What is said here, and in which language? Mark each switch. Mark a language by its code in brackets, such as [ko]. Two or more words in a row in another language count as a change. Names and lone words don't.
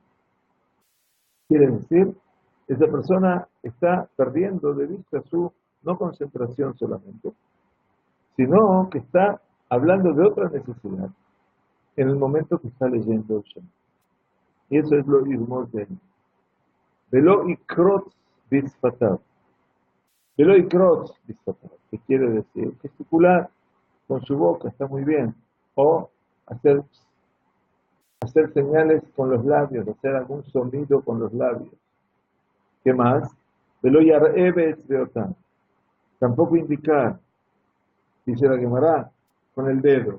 [es] Quiere decir, esa persona está perdiendo de vista su no concentración solamente, sino que está hablando de otra necesidad en el momento que está leyendo el Shema. Y eso es lo irmos de él. [he] ולא יקרוץ בשפתיו. ולא יקרוץ בשפתיו. [es] ¿Qué quiere decir? Gesticular con su boca está muy bien. O hacer señales con los labios, hacer algún sonido con los labios. ¿Qué más? [he] ולא ירמוז באצבעותיו. [es] Tampoco indicar, dice la Gemara, con el dedo.